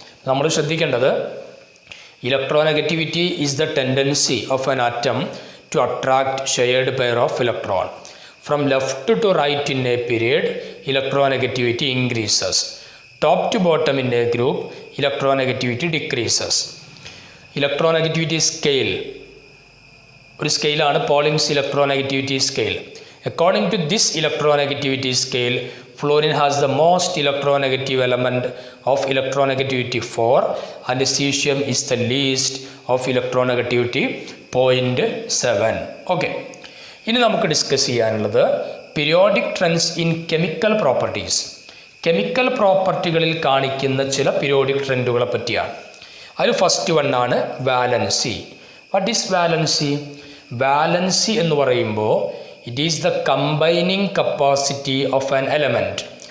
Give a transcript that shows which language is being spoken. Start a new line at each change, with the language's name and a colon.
Malayalam: നമ്മൾ ശ്രദ്ധിക്കേണ്ടത്,
English: Electronegativity is the tendency of an atom to attract shared pair of electron. From left to right in a period electronegativity increases. Top to bottom in a group electronegativity decreases.
Malayalam: Electronegativity scale ഒരു സ്കെയിലാണ് പോളിങ്സ് electronegativity scale.
English: According to this electronegativity scale, fluorine has the most electronegative element of electronegativity 4 and cesium is the least of electronegativity 0.7. Okay.
Malayalam: ഇനി നമുക്ക് discuss ചെയ്യാനുള്ളത്
English: Periodic trends in chemical properties.
Malayalam: Chemical പ്രോപ്പർട്ടികളിൽ കാണിക്കുന്ന ചില periodic ട്രെൻഡുകളെ പറ്റിയാണ്. അതിൽ first one ആണ് valency.
English: What is valency?
Malayalam: Valency എന്ന് പറയുമ്പോൾ
English: It is the combining capacity of an element.